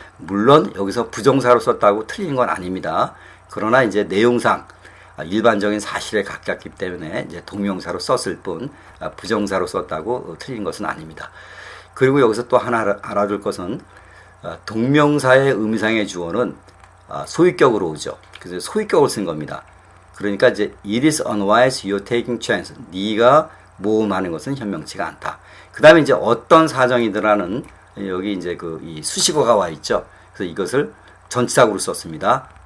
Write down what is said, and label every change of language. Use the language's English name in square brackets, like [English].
[Korean] 물론 여기서 부정사로 썼다고 틀린 건 아닙니다. 그러나 이제 내용상 일반적인 사실에 가깝기 때문에 이제 동명사로 썼을 뿐 부정사로 썼다고 틀린 것은 아닙니다. 그리고 여기서 또 하나 알아둘 것은 동명사의 의미상의 주어는 소유격으로 오죠. 그래서 소유격을 쓴 겁니다. 그러니까 이제 [English] it is unwise you're taking chance. [Korean] 네가 모험하는 것은 현명치가 않다. 그 다음에 이제 어떤 사정이더라는 여기 이제 이 수식어가 와 있죠. 그래서 이것을 전치사구로 썼습니다.